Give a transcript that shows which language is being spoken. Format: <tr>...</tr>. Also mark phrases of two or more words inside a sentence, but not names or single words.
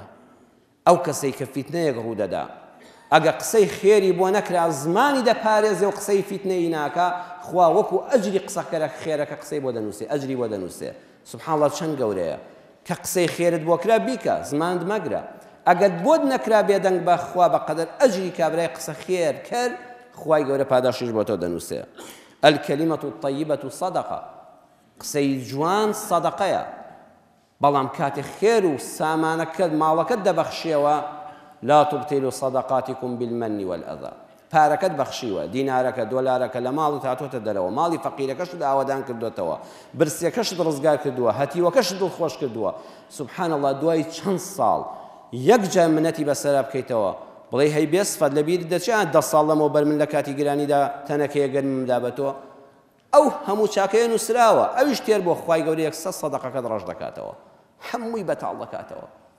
<ckb>ئەو کەسەی کە فیتنەیەک ڕوو دەدا ئەگە قسەی خێری بۆ نەکرا زمانی دەپارێزێ و قسەی فیتنەی ناکە خوا وەکو ئەجری قسەکەرە خێرەکە قسەی بۆ دەنووسێ ئەجری بۆ دەنووسێ.</ckb> <ar>سوبحان الله</ar> <ckb>چەند گەورەیە کە قسەی خێرت بۆ کرا بیکە زمانت مەگرە، ئەگەر بۆت نەکرا بێدەنگ بە خوا بەقەدەر ئەجری کابرای قسە خێر کرد خوای گەورە پاداشیش بۆ تۆ دەنووسێ.</ckb> <ar>الكلمة الطيبة صدقة.</ar> <ckb>قسەی جوان سەدەقەیە، بەڵام کاتێ خێر و سامانەکەت ماڵەکەت دەبەخشێەوە</ckb> <ar>لا تبطلوا صدقاتكم بالمن والأذى.</ar> <ckb>پارەکەت بەخشیوە، دینارەکە دۆلارەکە لە ماڵت هاتوۆتە دەرەوە، ماڵی فەقیرەکەشت ئاوادان کردوێتەوە، برسیەکەشت ڕزگار کردووە، هەتیوەکەشت دڵخۆش کردووە.</ckb> <ar>سوبحان الله</ar> <ckb>دوای چەند ساڵ یەک جا منەتی بەسەرا بکەیتەوە بڵێ هەی بێسفەت لەبیر دەچیان 10 ساڵ لەمەوە بەر من لە کاتی گرانیدا تەنەکەیە گەرممدا بەتەوە ئەو هەموو چاکەیە نووسراوە ئەویش تێر بۆ خوای گەورە 100 سەدەقەکەت ڕەش دەکاتەوە هەمووی بەتاڵ دەکاتەوە</ckb>